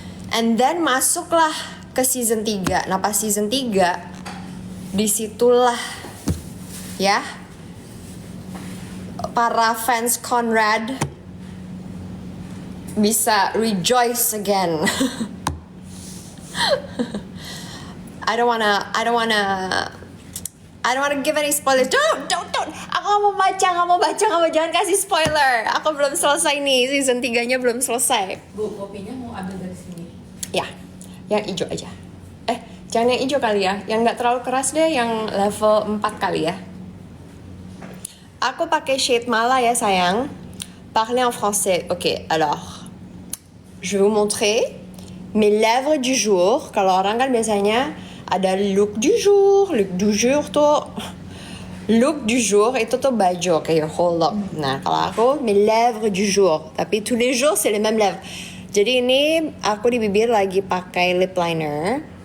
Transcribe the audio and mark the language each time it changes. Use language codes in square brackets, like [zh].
[id] And then masuklah ke season 3. Nah pas season 3 disitulah ya para fans Conrad bisa rejoice again. [en] I don't wanna give any spoilers. Don't. [id] Aku nggak mau baca, jangan kasih spoiler. Aku belum selesai nih, season 3-nya belum selesai. Bu, kopinya mau ambil dari sini. Ya, yang hijau aja. Jangan yang hijau kali ya, yang nggak terlalu keras deh, yang level 4 kali ya. Aku pakai shade Mala ya sayang. [fr] Parler en français. Ok, alors, je vais vous montrer mes lèvres du jour. [id] Kalau orang kan biasanya ada look du jour tuh. Look du jour itu tuh baju, okay, your whole look. Nah, kalau aku mes lèvres du jour, tapi tous les jours c'est les mêmes lèvres. Jadi ini aku di bibir lagi pakai lip liner.